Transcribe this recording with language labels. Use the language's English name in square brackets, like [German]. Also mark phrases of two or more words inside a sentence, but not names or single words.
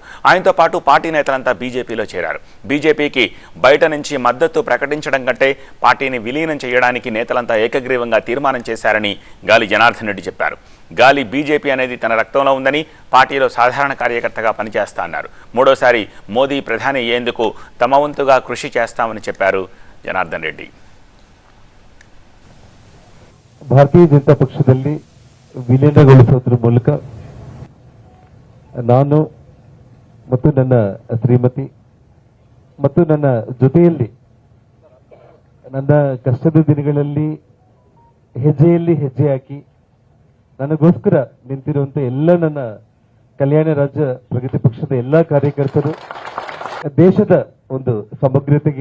[Telugu] ఆయనతో పాటు పార్టీ నేతలంతా బీజేపీలో చేరారు. బీజేపీకి బయట నుంచి మద్దతు ప్రకటించడం కంటే పార్టీని విలీనం చేయడానికి నేతలంతా ఏకగ్రీవంగా తీర్మానం చేశారని గాలి జనార్దన్ రెడ్డి చెప్పారు. గాలి బీజేపీ అనేది తన రక్తంలో ఉందని, పార్టీలో సాధారణ కార్యకర్తగా పనిచేస్తా అన్నారు. మూడోసారి మోదీ ప్రధాని అయ్యేందుకు తమ వంతుగా కృషి చేస్తామని చెప్పారు జనార్దన్ రెడ్డి. [Kannada] ಭಾರತೀಯ ಜನತಾ ಪಕ್ಷದಲ್ಲಿ ವಿಲೀನಗೊಳಿಸೋದ್ರ ಮೂಲಕ ನಾನು ಮತ್ತು ನನ್ನ ಶ್ರೀಮತಿ ಮತ್ತು ನನ್ನ ಜೊತೆಯಲ್ಲಿ ನನ್ನ ಕಷ್ಟದ ದಿನಗಳಲ್ಲಿ ಹೆಜ್ಜೆಯಲ್ಲಿ ಹೆಜ್ಜೆ ಹಾಕಿ ನನಗೋಸ್ಕರ ನಿಂತಿರುವಂತ ಎಲ್ಲ ನನ್ನ ಕಲ್ಯಾಣ ರಾಜ್ಯ ಪ್ರಗತಿ ಪಕ್ಷದ ಎಲ್ಲ ಕಾರ್ಯಕರ್ತರು ದೇಶದ ಒಂದು ಸಮಗ್ರತೆಗೆ,